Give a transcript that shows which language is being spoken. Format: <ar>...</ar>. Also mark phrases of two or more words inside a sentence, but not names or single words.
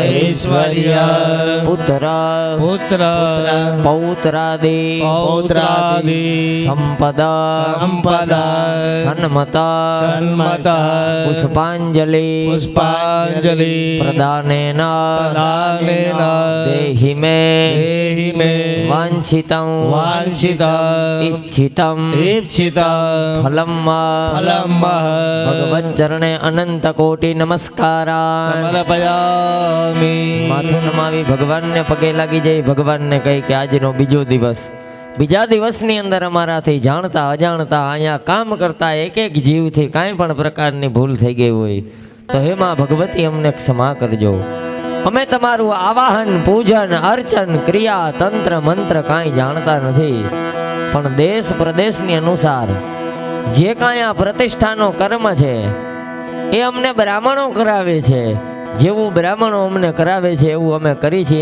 <sa>પુત્ર પૌત્રાદિ સંપદા સન્મત પુષ્પાંજલિ પ્રદાનેન દેહિ मे वांछितं इच्छितं फलं भगवत चरणे अनंत कोटि नमस्कारा</sa> <gu>માથું નમાવી ભગવાન ને પગે લાગી જઈ ભગવાન ને કહી કે આજ નો બીજો દિવસ બીજા દિવસની અંદર અમારાથી જાણતા અજાણતા અહીંયા કામ કરતા એક એક જીવ થી કાંઈ પણ પ્રકારની ભૂલ થઈ ગઈ હોય તો હે માં ભગવતી અમને ક્ષમા કરજો અમે તમારું આવાહન પૂજન અર્ચન ક્રિયા તંત્ર મંત્ર કાંઈ જાણતા નથી પણ દેશ પ્રદેશની અનુસાર જે કાંઈ આ પ્રતિષ્ઠાનો કર્મ છે એ અમને બ્રાહ્મણો કરાવે છે. જેવું બ્રાહ્મણો અમને કરાવે છે એવું અમે કરી છીએ.</gu>